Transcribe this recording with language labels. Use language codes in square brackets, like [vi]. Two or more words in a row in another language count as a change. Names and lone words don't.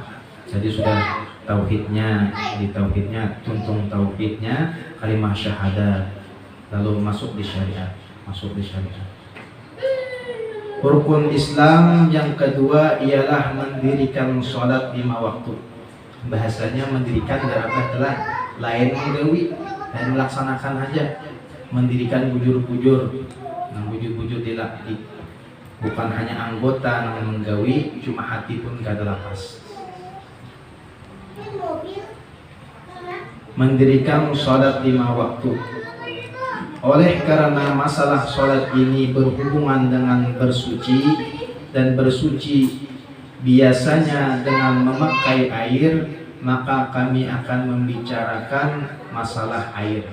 [id] Jadi sudah tauhidnya, di tauhidnya, tuntung tauhidnya, kalimat syahadat, lalu masuk di syariat, masuk di syariat. Rukun Islam yang kedua ialah mendirikan sholat 5 waktu. [bjn] Bahasanya mendirikan darabah telah lain menggawi dan melaksanakan aja. Mendirikan bujur-bujur, nah bujur-bujur dilatih, bukan hanya anggota yang menggawi, cuma hati pun kada lapas. [id] Mendirikan sholat 5 waktu. Oleh karena masalah sholat ini berhubungan dengan bersuci, dan bersuci biasanya dengan memakai air, maka kami akan membicarakan masalah air.